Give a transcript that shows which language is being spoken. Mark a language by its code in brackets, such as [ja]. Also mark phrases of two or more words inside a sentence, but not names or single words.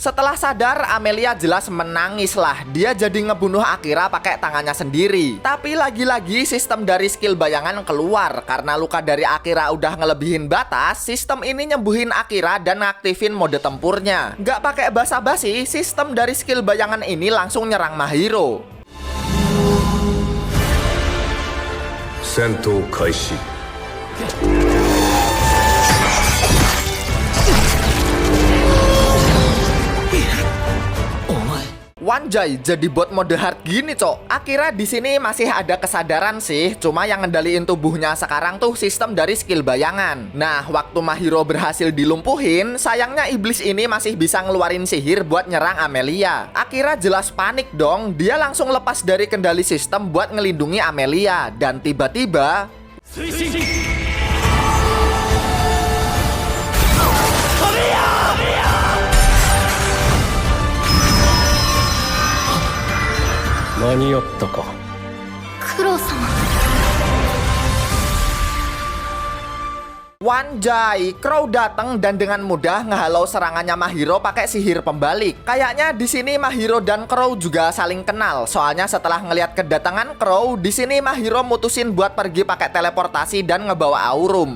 [id] Setelah sadar, Amelia jelas menangis lah. Dia jadi ngebunuh Akira pakai tangannya sendiri. Tapi lagi-lagi sistem dari skill bayangan keluar. Karena luka dari Akira udah ngelebihin batas, sistem ini nyembuhin Akira dan ngaktifin mode tempurnya. Nggak pakai basa-basi, sistem dari skill bayangan ini langsung nyerang Mahiro. [ja] 戦闘開始 [id] Wanjay, jadi bot mode hard gini cok. Akira di sini masih ada kesadaran sih, cuma yang ngendaliin tubuhnya sekarang tuh sistem dari skill bayangan. Nah, waktu Mahiro berhasil dilumpuhin, sayangnya iblis ini masih bisa ngeluarin sihir buat nyerang Amelia. Akira jelas panik dong, dia langsung lepas dari kendali sistem buat ngelindungi Amelia. Dan tiba-tiba [ja] 推進 間に合ったか九郎様 [id] Wanjay, Crow datang dan dengan mudah ngehalau serangannya Mahiro pakai sihir pembalik. Kayaknya di sini Mahiro dan Crow juga saling kenal. Soalnya setelah ngelihat kedatangan Crow, di sini Mahiro mutusin buat pergi pakai teleportasi dan ngebawa Aurum.